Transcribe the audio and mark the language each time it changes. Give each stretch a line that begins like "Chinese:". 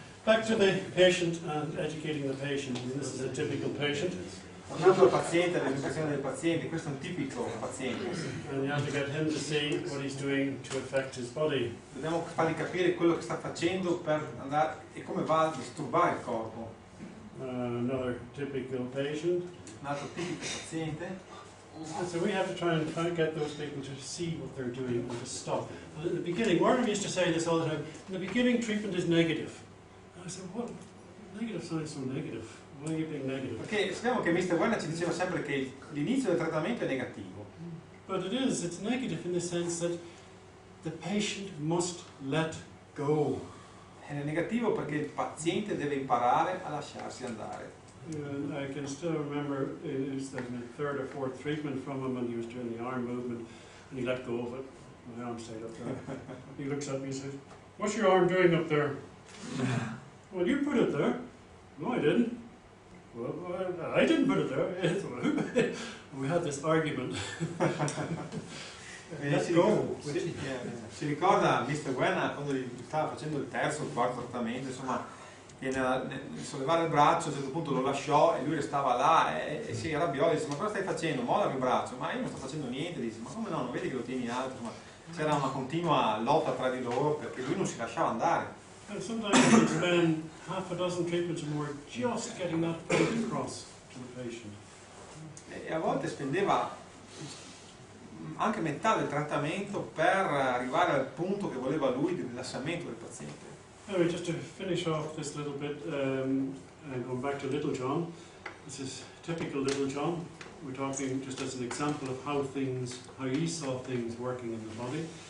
English: Back to the patient and educating the patient. This is a typical patient.
Italian: Tornando al paziente, all'educazione del paziente, questo è un tipico paziente.
English: And you have to get him to see what he's doing to affect his body.
Italian: Dobbiamo fargli capire quello che sta facendo per andare e come va a disturbare il corpo.
English: Another typical patient.
Italian: Un altro tipico paziente.
English: And so we have to try and get those people to see what they're doing and to stop. And at the beginning, Warren used to say this all the time, in the beginning treatment is negative. And I said, what? Negative sounds so negative. Why are you being negative?
Italian: Perché sappiamo che Mr. Werner ci diceva sempre che l'inizio del trattamento è negativo.
English: But it's negative in the sense that the patient must let go.
Italian: È negativo perché il paziente deve imparare a lasciarsi andare.
English: I can still remember it was like the third or fourth treatment from him when he was doing the arm movement and he let go of it. My arm stayed up there. He looks at me and says, "What's your arm doing up there?" "Well, you put it there." "No, I didn't." "Well, I didn't put it there." We had this argument. Let go.
Italian: Si ricorda Mr. Werner quando gli stava facendo il terzo o il quarto trattamento, insomma, che nel sollevare il braccio a un certo punto lo lasciò e lui restava là e si arrabbiò e disse: "Ma cosa stai facendo? Molla il braccio." "Ma io non sto facendo niente." Dice: "Ma come no? Non vedi che lo tieni alto?" Insomma, c'era una continua lotta tra di loro perché lui non si lasciava andare.
English: And sometimes you can spend half a dozen treatments or more just getting that point across to the patient.
Italian: E a volte spendeva anche metà del trattamento per arrivare al punto che voleva lui di rilassamento del paziente.
English: Anyway, just to finish off this little bit, and going back to Little John, this is typical Little John. We're talking just as an example of how he saw things working in the body.